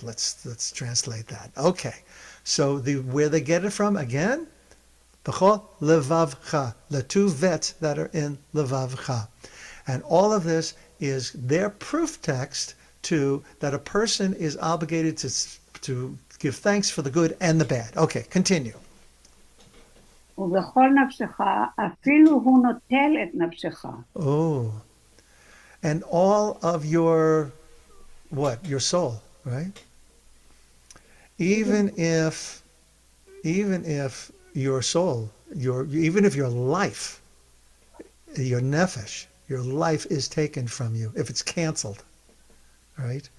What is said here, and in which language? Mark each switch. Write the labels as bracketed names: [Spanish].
[English] Let's translate that. Okay. So where they get it from again? [Hebrew] B'chol levavcha, [English] the two vets that are in levavcha. And all of this is their proof text to that a person is obligated to give thanks for the good and the bad. Okay, continue. [Hebrew] ובכל נפשך, אפילו הוא נוטל את נפשך. [English] Oh, and all of your, your soul, right? Even if your soul, even if your life, your nefesh, your life is taken from you, if it's canceled, right?